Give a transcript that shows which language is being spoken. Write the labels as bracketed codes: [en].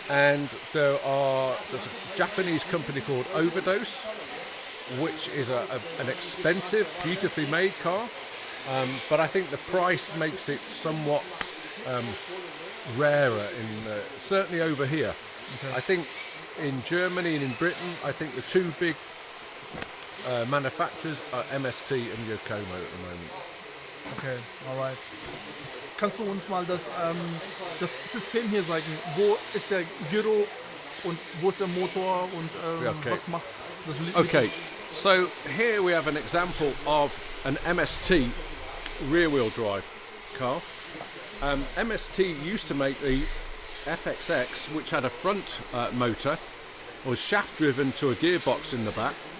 [en] And there's a Japanese company called Overdose, which is an expensive, beautifully made car, but I think the price makes it somewhat rarer, certainly over here. Okay. I think in Germany and in Britain, I think the two big manufacturers are MST and Yokomo at the moment. Okay, alright. [de] Kannst du uns mal das System hier zeigen? Wo ist der Gyro und wo ist der Motor und [en] Okay. [de] was macht das Lied? [en] Okay, so here we have an example of an MST rear-wheel drive car. MST used to make the FXX, which had a front motor, was shaft driven to a gearbox in the back.